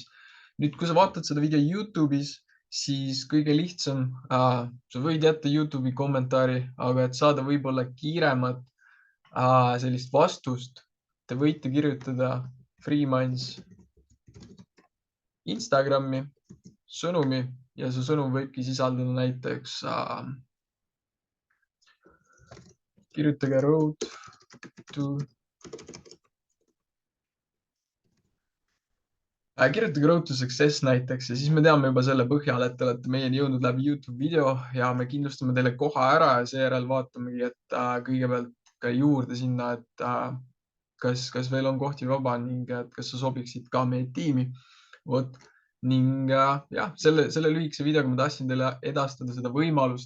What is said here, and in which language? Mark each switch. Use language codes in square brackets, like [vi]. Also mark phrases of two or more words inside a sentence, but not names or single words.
[et] Nüüd, kui sa vaatad seda video YouTube'is, siis kõige lihtsam, sa võid jätta YouTube'i kommentaari, aga et saada võib-olla kiiremat sellist vastust, te võite kirjutada Freeminds Instagrami sõnumi ja see sõnum võibki sisaldada näiteks kirjutage road to kirjutage Road to Success näiteks ja siis me teame juba selle põhjal, et te olete meieni jõudnud läbi YouTube video ja me kindlustame teile koha ära ja seejärel vaatamegi, et kõigepealt ka juurde sinna, et kas veel on kohti vaba ning et kas sa sobiksid ka meie tiimi. Ning jah, selle lühikese videoga ma tahtsin teile edastada seda võimalust.